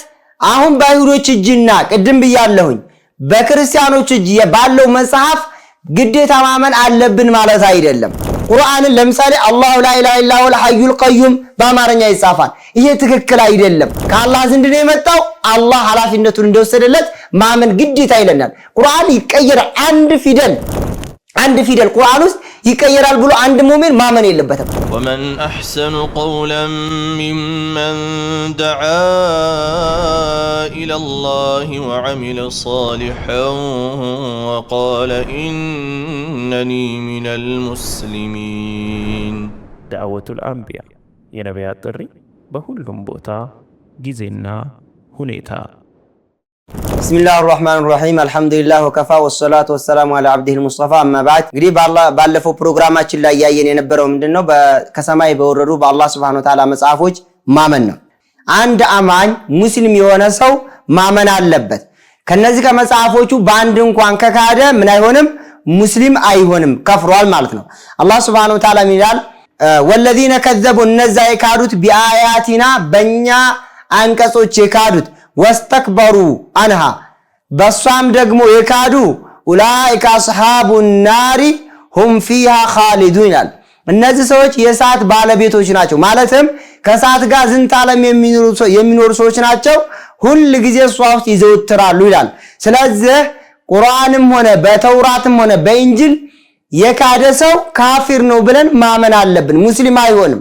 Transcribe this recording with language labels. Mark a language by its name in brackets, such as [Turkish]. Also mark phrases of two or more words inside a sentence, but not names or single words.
[Amharic] አሁን ባይሁዶች እጅና ቅድም ብያለሁኝ በክርስቲያኖች እጅ ባለው መጽሐፍ ግዴታ ማመን አለብን ማለት አይደለም ቁርአንን ለምሳሌ [Arabic] الله لا إله إلا هو الحي القيوم [Amharic] በአማርኛ ይጻፋል ይሄ ትክክል አይደለም ከአላህ ዘንድ ነው የመጣው አላህ ኃላፊነቱን እንደወሰደለት ማመን ግዴታ ይለናል ቁርአን ይቀየር አንድ ፊደል ቁርአን ውስጥ ይቀየራል ብሎ አንድ ሙእሚን ማመን የለበትም [Arabic] ومن احسن قولا ممن دعا الى الله وعمل صالحا وقال انني من المسلمين دعوة الانبياء [Amharic] የነቢያት ጥሪ በሁሉም ቦታ ጊዜና ሁኔታ [Arabic] بسم الله الرحمن الرحيم الحمد لله وكفى والصلاه والسلام على عبده المصطفى اما بعد [Amharic] እንግዲህ ባለፈው ፕሮግራማችን ላይ ያየን የነበረው ምንድነው ከሰማይ በወረዱ በአላህ [Arabic] سبحانه وتعالى [Amharic] መጽሐፎች ማመን ነው አንድ አማኝ ሙስሊም የሆነ ሰው ማመን አለበት ከነዚህ ከመጽሐፎቹ በአንድ እንኳን ከካደ ምን አይሆንም ሙስሊም አይሆንም ከፍሯል ማለት ነው አላህ [Arabic] سبحانه وتعالى [Amharic] ይላል [Arabic] والذين كذبوا [Amharic] እነዛ የካዱት ቢአያቲና በእኛ አንቀጾች የካዱት [Arabic] واستكبروا عنها [Amharic] በሷም ደግሞ የካዱ [Arabic] أولئك أصحاب النار هم فيها خالدون [Amharic] ይላል እነዚህ ሰዎች የሳት ባለቤቶች ናቸው ማለትም ከሳት ጋር ዝንታለም የሚኖሩ ሰዎች ናቸው ሁሉ ጊዜ ሷውት ይዘውትራሉ ይላል ስለዚህ ቁርአንም ሆነ በተውራትም ሆነ በእንጂል የካደ ሰው ካፊር ነው ብለን ማመን አለብን ሙስሊም አይሆንም